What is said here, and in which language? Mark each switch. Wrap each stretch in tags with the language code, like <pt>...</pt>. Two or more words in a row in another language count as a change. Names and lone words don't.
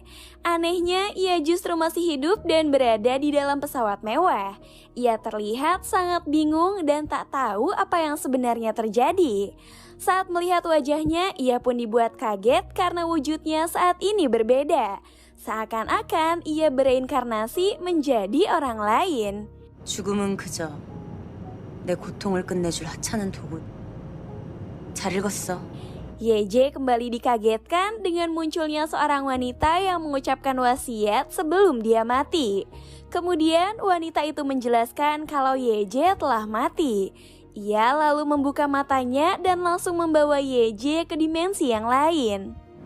<id>Anehnya, ia justru masih hidup dan berada di dalam pesawat mewah. Ia terlihat sangat bingung dan tak tahu apa yang sebenarnya terjadi. Saat melihat wajahnya, ia pun dibuat kaget karena wujudnya saat ini berbeda. Seakan-akan ia bereinkarnasi menjadi orang lain.</id> <ko>죽음은 그저 내 고통을 끝내줄 하찮은 도구. 잘 읽었어.</ko> <id>YJ kembali dikagetkan dengan munculnya seorang wanita yang mengucapkan wasiat sebelum dia mati. Kemudian wanita itu menjelaskan kalau YJ telah mati. Ia lalu membuka matanya dan langsung membawa YJ ke dimensi yang lain.</id>